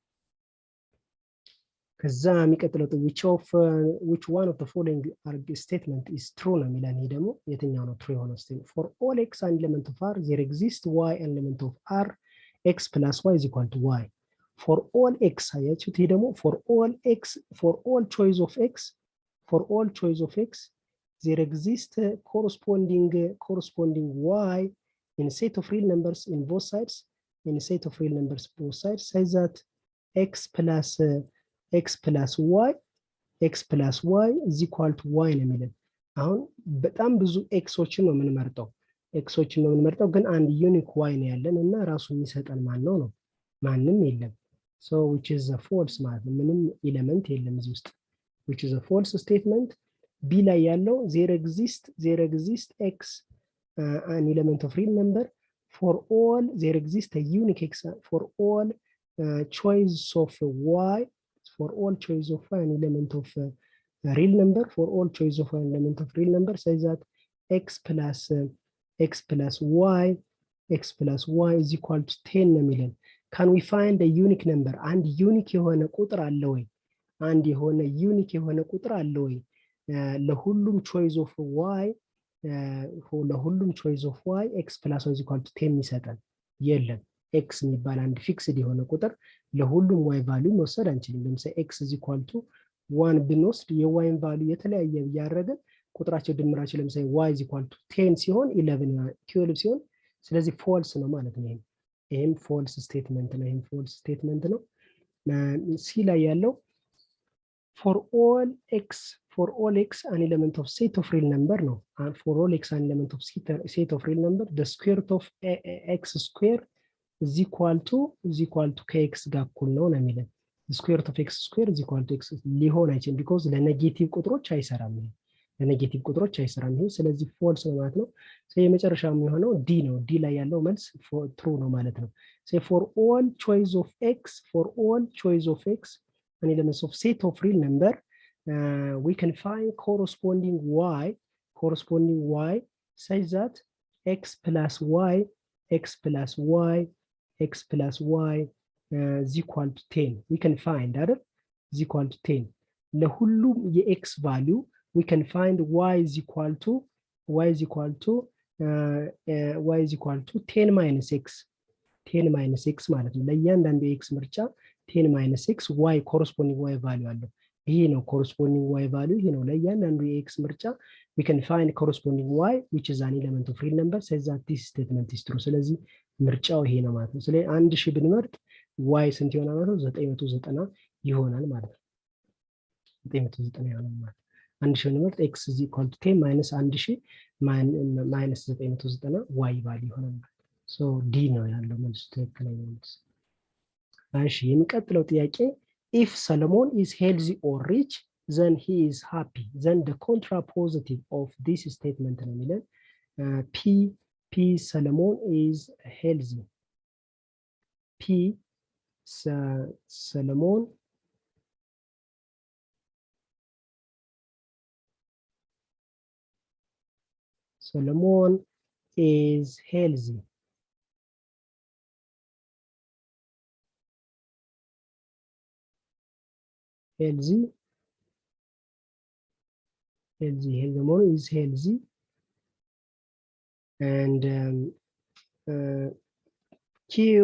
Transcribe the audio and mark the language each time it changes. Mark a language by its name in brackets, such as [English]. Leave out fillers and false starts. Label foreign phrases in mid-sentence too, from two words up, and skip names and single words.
[Amharic] ከዛ የሚቀጥለው [English] which one of the following statement is true [Amharic] ነው የሚለን ይሄ ደግሞ የትኛው ነው [English] true [Amharic] የሆነው [English] statement for all x an element of r there exists y an element of r x plus y is equal to y for all x [Amharic] አያችሁት ይሄ ደግሞ [English] for all choice of x there exists corresponding y in a set of real numbers in both sides says that x plus y is equal to y [Amharic] ነው የሚለን አሁን በጣም ብዙ ኤክሶችን ነው የምንመርጠው ግን አንድ ዩኒክ y ነው ያለን እና ራሱ የሚሰጠን ማን ነው ማንም የለም [English] so which is a false [Amharic] ማለት ነው ምንም ኤሌመንት የለም እዚህ ውስጥ [English] which is a false statement b [Amharic] ላይ ያለው [English] there exists x an element of real number for all there exists a unique x for all choice of y for all choice of an element of real number for all choice of an element of real number says that x plus y is equal to 10 [Amharic] ነው የሚለን [English] can we find a unique number [Amharic] አንድ ዩኒክ የሆነ ቁጥር አለ ወይ ለሁሉም [English] choice of y x plus y is equal to 10 [Amharic] ይሰጣል የለም x የሚባል አንድ ፊክስድ የሆነ ቁጥር ለሁሉም y ቫልዩ መውሰድ አንችልም ለምሳሌ [English] x is equal to 1 [Amharic] ብንወስድ የy ቫልዩ የተለያየ ያያረገ ቁጥራቸው ድምራቸው ለምሳሌ y is equal to 10 ሲሆን 11 12 ሲሆን ስለዚህ ፎልስ ነው ማለት ነው ይሄም ፎልስ ስቴትመንት ነው ሲ ላይ ያለው [English] for all x an element of set of real number ነው for all x an element of set of real number the square root of x square is equal to kx [Amharic] ጋር እኩል ነው የሚለን [English] square root of x square is equal to x [Amharic] ሊሆን አይችልም [English] because [Amharic] ለኔጌቲቭ ቁጥሮች አይሰራም ይሄ ስለዚህ ፎልስ ነው ማለት ነው የመጨረሻው የሚሆነው ዲ ነው ዲ ላይ ያለው መልስ ትሩ ነው ማለት ነው [English] for all choice of x an element of set of real number we can find corresponding y says that x plus y is equal to 10 we can find that is equal to 10 [Amharic] ለሁሉም የx [English] value we can find y is equal to 10 minus x [Amharic] ማለት ነው ለእያንዳንዱ የx ምርጫ [English] 10 minus x y corresponding y value [Amharic] አለው ይሄ ነው [English] corresponding y value [Amharic] ይሄ ነው ለእያንዳንዱ የx ምርጫ [English] we can find corresponding y which is an element of real number says that this statement is true [Amharic] ስለዚህ ምርጫው ይሄ ነው ማለት ነው ስለዚህ 1000 ብንመርጥ y ስንት ይሆናል ማለት ነው 990 ይሆናል ማለት ነው 990 ይሆናል ማለት 1000 ብንመርጥ [English] x is equal to 10 minus 1000 minus 990 y value ይሆናል so d [Amharic] ነው ያለው መልስ ትክክለኛ መልስ እሺ የሚቀጥለው ጥያቄ [English] if Solomon is healthy or rich then he is happy then the contrapositive of this statement [Amharic] ነው የሚለን [English] p Solomon is healthy p Solomon is healthy Solomon is healthy and Q